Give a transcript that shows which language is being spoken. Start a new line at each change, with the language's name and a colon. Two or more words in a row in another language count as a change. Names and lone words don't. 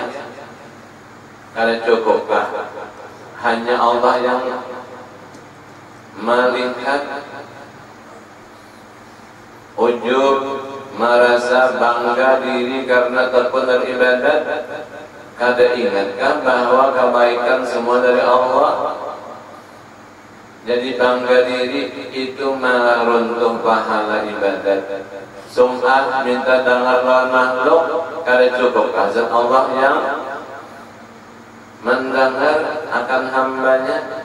Indonesian: Karena cukupkah hanya Allah yang melihat? Ujub, merasa bangga diri karena terpenuh ibadat.
Banjar: Kada ingatkah bahwa kebaikan semua dari Allah?
Indonesian: Jadi bangga diri itu meruntuh pahala ibadat.
Banjar: Sum'ah, minta dengar lawan makhluk, kada cukupkah zat Allah yang mendengar akan hambanya?